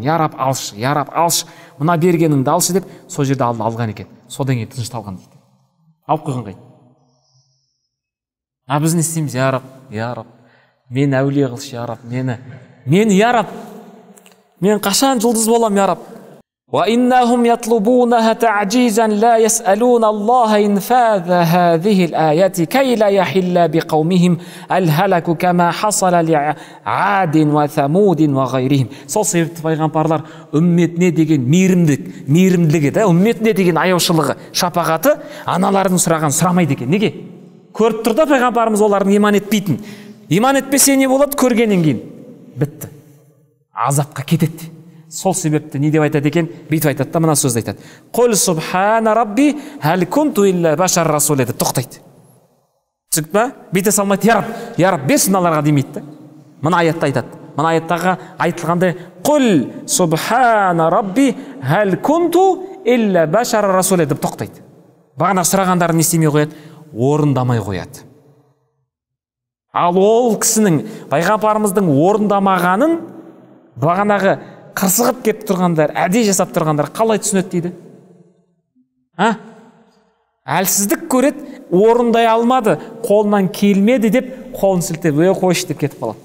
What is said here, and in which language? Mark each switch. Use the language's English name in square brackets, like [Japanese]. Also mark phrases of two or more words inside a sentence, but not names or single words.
[Kazakh] Я Раб, алшы, я Раб, алшы, мына бергеніңді алшы деп, сол жерде Алла алған екен. Содан кейін тынышталған дейді. Алып қойған қайын. Біз не істейміз? Я Раб, я Раб, мен әулие қылшы, я Раб, мені, я Раб, мен қашан жұлдыз болам, я Раб. [Arabic] وإنهم يطلبونها تعجيزا لا يسألون الله إنفاذ هذه الآيات كي لا يحل بقومهم الهلك كما حصل لعاد وثمود وغيرهم. [Kazakh] Сол себепті пайғамбарлар үмметіне деген мейірімділігі, үмметіне деген аяушылығы, шапағаты аналардың сұраған сұрамайды екен. Неге? Көріп тұр да пайғамбарымыз олардың иман етпейтін. Иман етпесе не болады? Көргеннен кейін бітті. Азапқа кетеді. Сол себепті не деп айтады екен? Бүйтіп айтады да, мына сөзді айтады. [Arabic] قل سبحان ربي هل كنت إلا بشرا رسولا [Kazakh] еді. Тоқтайды. Түсініп па? Бүйте салмайды. Я Раб, бес мыналарға демейді. Мына аятта айтады. Мына аяттағы айтылғандай, [Arabic] قل سبحان ربي هل كنت إلا بشرا رسولا [Kazakh] еді. Тоқтайды. Бағана сұрағандарын не істемей қояды? Орындамай қояды. Ал ол кісінің, пайғамбарымыздың орындамағанын бағанағы қырсығып кеп тұрғандар, әдей жасап тұрғандар қалай түсінеді дейді? Әлсіздік көреді, орындай алмады, қолынан келмеді деп, қолын сілтеп, қойшы деп кетіп қалады.